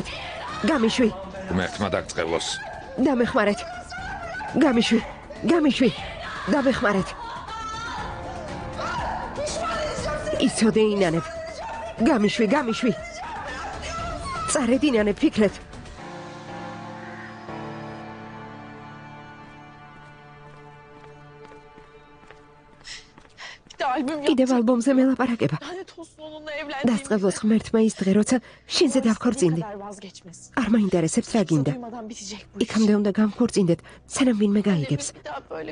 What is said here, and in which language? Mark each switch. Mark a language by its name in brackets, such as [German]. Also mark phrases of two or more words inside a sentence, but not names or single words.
[Georgian] გამიშვი. ღმერთმა დაგწყევლოს. დამეხმარეთ. გამიშვი. გამიშვი. დამეხმარეთ. იცოდე ინანებ. გამიშვი, გამიშვი. წარედინანე ფიქრეთ. [Turkish] Bir de albüm [Georgian] კიდევ ალბომზე მელაპარაკება. [Turkish] Lanet olsun onunla evlendiğim. [Georgian] დასწრებულს ღმერთმა ის დღე, როცა შენზე დავქორწინდი. [Turkish] Vazgeçmesin. [Georgian] არ მაინტერესებს რა გინდა. [Turkish] Duymadan bitecek bu iş. [Georgian] იქამდე უნდა გამქორწინდეთ, სანამ ვინმე გაიგებს. [Turkish] Bir daha böyle